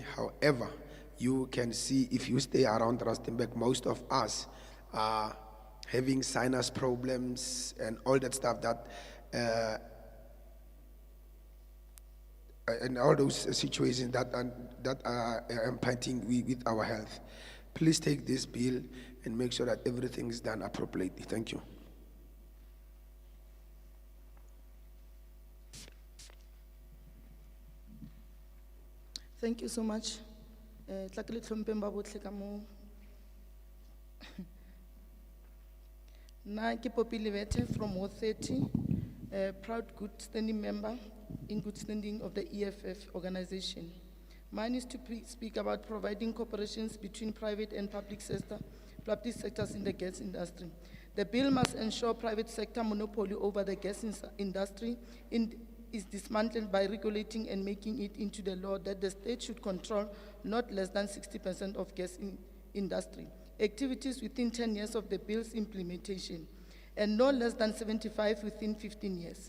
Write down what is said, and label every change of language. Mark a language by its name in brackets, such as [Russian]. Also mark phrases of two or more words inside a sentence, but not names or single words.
[English] However, you can see if you stay around Rustenburg, most of us are having sinus problems and all that stuff that and all those situations that are impacting with our health. Please take this bill and make sure that everything is done appropriately. Thank you. Thank you so much. [Tswana] Tlakile tlhompeng ba botlhe ka mo. Na ke [English] Poppy Levete from Ward 30, proud good standing member in good standing of the EFF organization. Mine is to speak about providing cooperations between private and public sectors in the gas industry. The bill must ensure private sector monopoly over the gas industry is dismantled by regulating and making it into the law that the state should control not less than 60% of gas industry activities within 10 years of the bill's implementation, and no less than 75 within 15 years.